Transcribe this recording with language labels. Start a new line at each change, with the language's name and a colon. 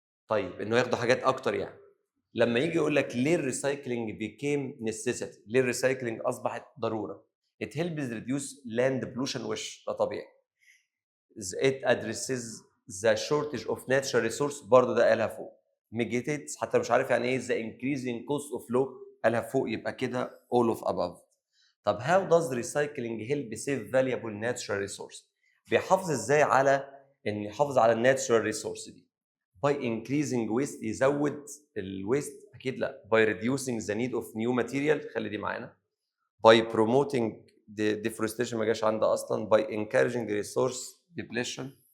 Arabic: طيب إنه ياخدوا حاجات أكتر يعني. لما يجي يقول لك ليه الريسايكلينج became necessity ليه الريسايكلينج أصبحت ضرورة؟
English: It helps reduce land pollution
Arabic: وش ده طبيعي.
English: It addresses the shortage of natural resource
Arabic: برضه ده قالها فوق. Mitigates حتى مش عارف يعني ايه
English: the increasing cost of law
Arabic: قالها فوق يبقى كده
English: all of above. طب how does recycling help save valuable natural resource؟
Arabic: بيحافظ ازاي على ان يحافظ على الناتشرال ريسورس دي؟
English: by increasing waste
Arabic: يزود الويست اكيد لا
English: by reducing the need of new material
Arabic: خلي دي معانا
English: by promoting deforestation
Arabic: ما جاش عندها اصلا
English: by encouraging resource depletion.